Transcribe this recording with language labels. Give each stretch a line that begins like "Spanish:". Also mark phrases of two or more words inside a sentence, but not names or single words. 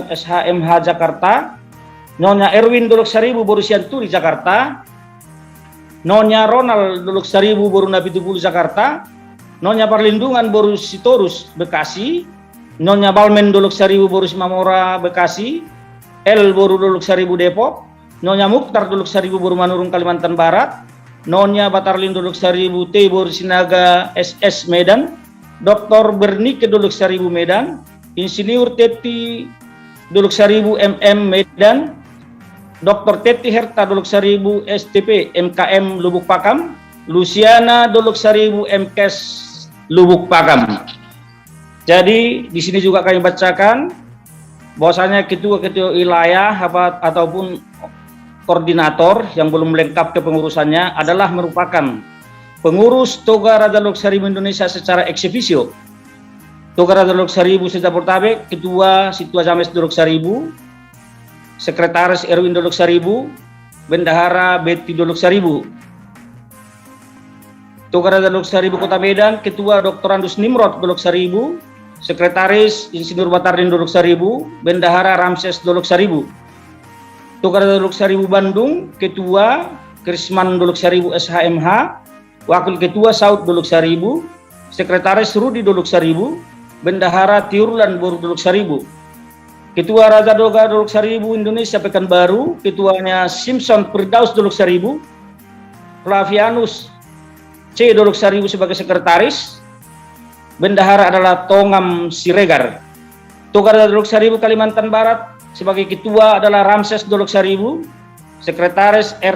Indonesian: SHMH Jakarta, Nyonya Erwin Dolok Seribu Boru Sianturi Jakarta, Nyonya Ronald Dolok Seribu Boru Nabitubulu Jakarta, Nyonya Perlindungan Boru Sitorus Bekasi, Nyonya Balmen Dolok Seribu Boru Simamora Bekasi, L Boru Dolok Seribu Depok, Nyonya Mukhtar Dolok Seribu Boru Manurung Kalimantan Barat, Nyonya Batarlin Dolok Seribu T Boru Sinaga SS Medan, Dr. Bernike Dolok Seribu Medan, Insinyur Teti Dolok Seribu MM Medan, Dr. Teti Herta Dolok Seribu STP MKM Lubuk Pakam, Luciana Dolok Seribu MKes Lubuk Pakam. Jadi di sini juga kami bacakan bahwasanya ketua-ketua wilayah ataupun koordinator yang belum lengkap kepengurusannya adalah merupakan pengurus Toga Raja Loksaribu Indonesia secara ex officio, Toga Raja Loksaribu Sejabodetabek, Ketua Situa James Loksaribu, Sekretaris Erwin Loksaribu, Bendahara Betty Loksaribu, Toga Raja Loksaribu Kota Medan, Ketua Dr. Andus Nimrod Loksaribu, Sekretaris Insinyur Batardin Loksaribu, Bendahara Ramses Loksaribu, Toga Raja Loksaribu Bandung, Ketua Krisman Loksaribu SHMH, Wakil Ketua Saud Loksaribu, Sekretaris Rudi Loksaribu, Bendahara Tiurlan Boru Loksaribu, Ketua Raja Doga Loksaribu Indonesia Pekanbaru, Ketuanya Simpson Firdaus Loksaribu, Flavianus C. Loksaribu sebagai Sekretaris, Bendahara adalah Tongam Siregar. Toga Raja Loksaribu Kalimantan Barat sebagai Ketua adalah Ramses Loksaribu, Sekretaris R.